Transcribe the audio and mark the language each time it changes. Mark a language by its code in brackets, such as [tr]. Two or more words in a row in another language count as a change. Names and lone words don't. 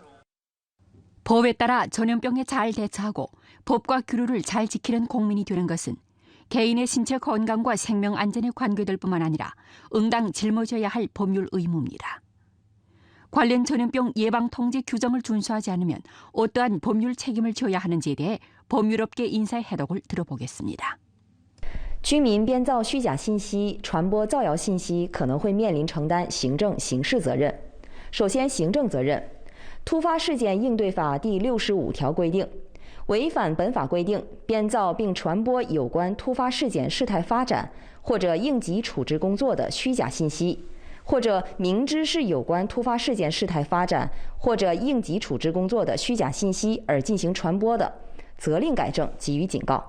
[ko] 법에 따라 전염병에 잘 대처하고 법과 규율을 잘 지키는 국민이 되는 것은 개인의 신체 건강과 생명 안전에 관계될 뿐만 아니라 응당 짊어져야 할 법률 의무입니다. 관련 전염병 예방 통제 규정을 준수하지 않으면 어떠한 법률 책임을 져야 하는지에 대해 법률업계 인사의 해독을 들어보겠습니다. [zh] 居民编造虚假信息、传播造谣信息，可能会面临承担行政、刑事责任。首先，行政责任，《突发事件应对法》第65条规定，违反本法规定，编造并传播有关突发事件事态发展或者应急处置工作的虚假信息，或者明知是有关突发事件事态发展或者应急处置工作的虚假信息而进行传播的，责令改正，给予警告。